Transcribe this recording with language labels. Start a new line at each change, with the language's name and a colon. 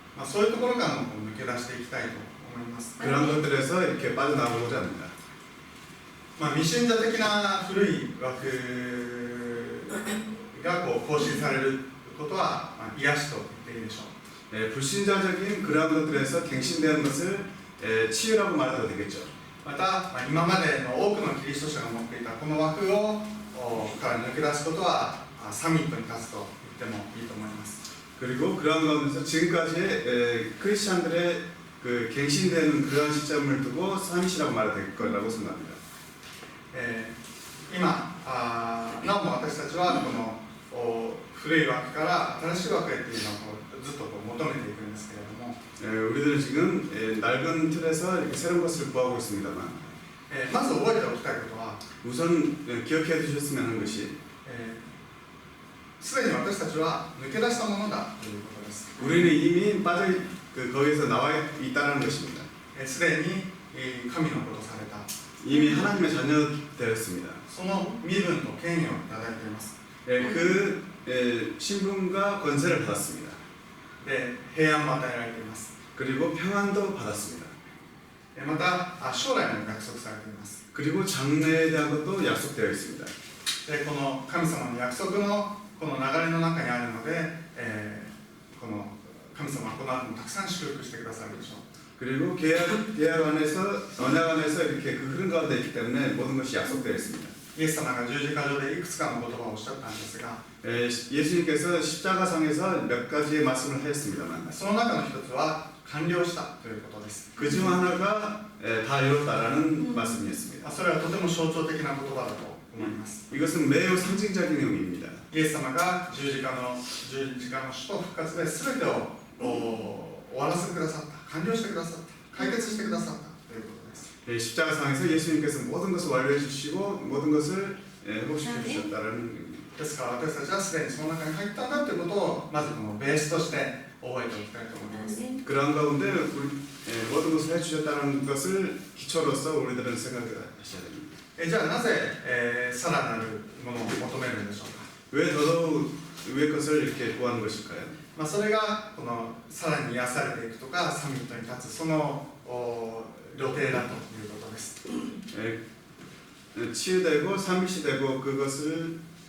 Japanese: そういうところからも抜け出していきたいと思います。
Korean: 그런 것들에서 이렇게 빠져나오고자 합니다.
Japanese: 未信者的な古い枠が更新されることは癒しと言っていいでしょう。
Korean: 불신자적인 그런 것들에서 갱신되는 것을 치유라고 말해도 되겠죠.
Japanese: また、今までの多くのキリスト者が持っていたこの枠から抜け出すことはサミットに立つと言ってもいいと思います。
Korean: 그리고 그런 가운데서 지금까지의 크리스찬들의 그 갱신되는 그런 시점을 두고 사밋이라고 말해도 될 거라고 생각합니다.
Japanese: 今なおも私たちはこの古い枠から新しい枠へっていうのをずっと求めていくんですけれども、
Korean: 우리들은 지금 낡은 틀에서 이렇게 새로운 것을 구하고 있습니다만
Japanese: まず覚えておきたいことは
Korean: 우선 기억해 두셨으면 하는 것이
Japanese: すでに私たちは抜け出したものだということです。
Korean: 우리는 이미 거기에서 나와 있다는 것입니다.
Japanese: すでに神のことをされた
Korean: 이미 하나님의 자녀 되었습니다.
Japanese: その身分と権威をいただいています。
Korean: 그 신분과 권세를 받았습니다.
Japanese: で平安も与えられています。
Korean: 그리고 평안도 받았습니다.
Japanese: また将来も約束されています。
Korean: 그리고 장래에 대한 것도 약속되어 있습니다.
Japanese: でこの神様の約束のこの流れの中にあるので、この神様はこの後もたくさん祝福してくださるでしょう。
Korean: 그리고 계약 안에서 언약 안에서 이렇게 그 흐름 가운데 있기 때문에 모든 것이 약속되어 있습니다.
Japanese: イエス様が十字架上でいくつかの言葉をおっしゃったんですが、
Korean: 예수님께서 십자가상에서 몇 가지의 말씀을 하였습니다만
Japanese: その中の一つは完了したということです。
Korean: 그중 하나가 다 이뤘다라는 말씀이었습니다.
Japanese: それはとても象徴的な言葉だと思います。
Korean: 이것은 매우 상징적인 의미입니다.
Japanese: イエス様が十字架の死と復活で全てを終わらせてくださった、完了してくださった、解決してくださったということです。
Korean: 십자가상에서 예수님께서 모든 것을 완료해 주시고 모든 것을 회복시켜 주셨다는 의미입니다.
Japanese: ですから私たちはすでにその中に入ったんだということをまずこのベースとして覚えておきたいと思います。
Korean: 그런 가운데 모든 것을 해주셨다는 것을 기초로서 우리들은 생각하셔야 됩니다.
Japanese: じゃあなぜ、さらなるものを求めるんでしょうか。
Korean: 왜 더더욱 위의 것을 이렇게 구하는 것일까요?
Japanese: それがこのさらに癒されていくとかサミットに立つその旅程だということです。
Korean: 치유되고 삼위시되고 그것을